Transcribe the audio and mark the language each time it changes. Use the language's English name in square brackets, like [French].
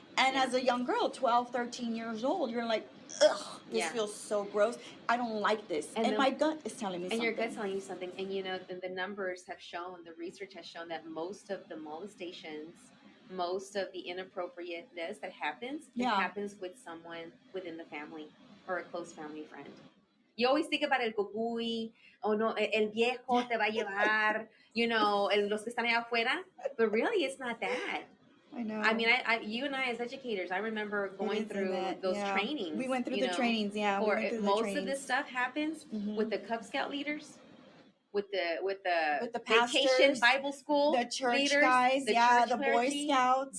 [English] And as a young girl, 12, 13 years old, you're like, ugh, this feels so gross. I don't like this. And my gut is telling me something. And your gut's telling you something. And, you know, the numbers have shown, the research has shown that most of the molestations, most of the inappropriateness that happens, it happens with someone within the family or a close family friend. You always think about [Spanish] el cucuy, o no, el viejo te va a llevar, [English] you know, [Spanish] los que están allá afuera. [English] But really, it's not that. I know. I mean, you and I as educators, I remember going through those trainings. We went through the trainings, Most of this stuff happens with the Cub Scout leaders, with the pastors, vacation Bible school, the church leaders, guys, the Boy Scouts.